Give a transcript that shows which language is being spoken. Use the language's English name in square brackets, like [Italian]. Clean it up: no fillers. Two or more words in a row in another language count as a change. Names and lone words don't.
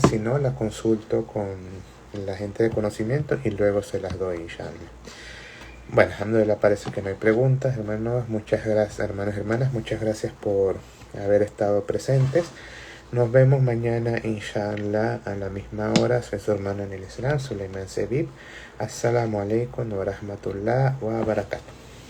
[Spanish] Si no, la consulto con la gente de conocimiento y luego se las doy, inshallah. Bueno, alhamdulillah, parece que no hay preguntas, hermanos. Muchas gracias, hermanos y hermanas. Muchas gracias por haber estado presentes. Nos vemos mañana, inshallah, a la misma hora. Soy su hermano en el Islam, Suleiman Sebib. [Arabic] السلام عليكم ورحمة الله وبركاته.